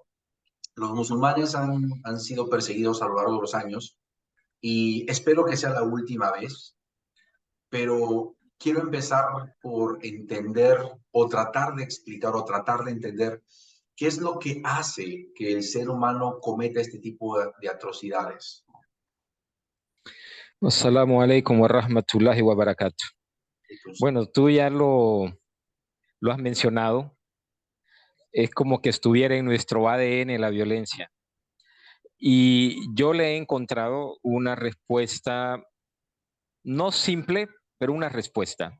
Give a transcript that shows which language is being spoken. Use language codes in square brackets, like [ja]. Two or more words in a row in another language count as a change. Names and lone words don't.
[es] Los musulmanes han sido perseguidos a lo largo de los años y espero que sea la última vez, pero quiero empezar por entender o tratar de explicar o tratar de entender qué es lo que hace que el ser humano cometa este tipo de atrocidades. [ar] السلام عليكم ورحمة الله وبركاته. [es] Bueno, tú ya lo has mencionado. Es como que estuviera en nuestro ADN la violencia. Y yo le he encontrado una respuesta, no simple, pero una respuesta.